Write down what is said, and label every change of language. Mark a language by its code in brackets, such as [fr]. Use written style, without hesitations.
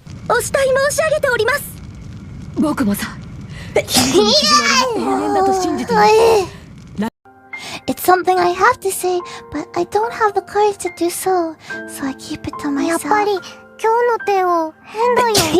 [ja] お慕い申し上げております。僕もさ、君との絆が永遠だと信じている。 [en] It's something I have to say, but I don't have the courage to do so, so I keep it to myself. [ja] やっぱり今日の手を変だよ。